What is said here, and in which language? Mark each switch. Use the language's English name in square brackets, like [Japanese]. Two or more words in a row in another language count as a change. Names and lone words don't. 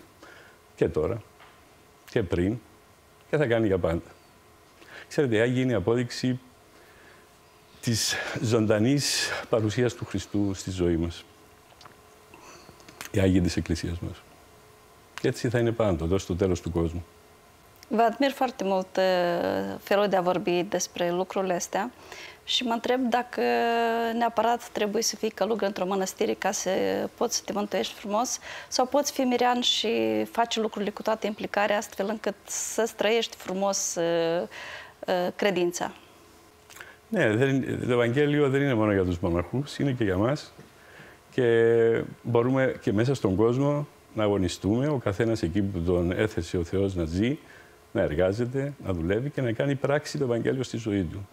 [Greek] Και τώρα και πριν και θα κάνει για πάντα. Ξέρετε, η Άγιοι είναι η απόδειξη της ζωντανής παρουσίας του Χριστού στη ζωή μας. Οι Άγιοι της Εκκλησίας μας. Και έτσι θα είναι πάντοτε, ως το τέλος του κόσμου. [Romanian] Vă admir foarte mult felul de a vorbi despre lucrurile astea și mă întreb dacă neapărat trebuie să fii călugăr într-o mănăstire ca să poți să te mântuiești frumos sau poți fi mirean și faci lucrurile cu toată implicarea astfel încât să trăiești frumos credința. [Greek] Ναι, το Ευαγγέλιο δεν είναι μόνο για τους μοναχούς, είναι και για μας και μπορούμε και μέσα στον κόσμο να αγωνιστούμε, ο καθένας εκεί που τον έθεσε ο Θεός να ζει, να εργάζεται, να δουλεύει και να κάνει πράξη το Ευαγγέλιο στη ζωή του.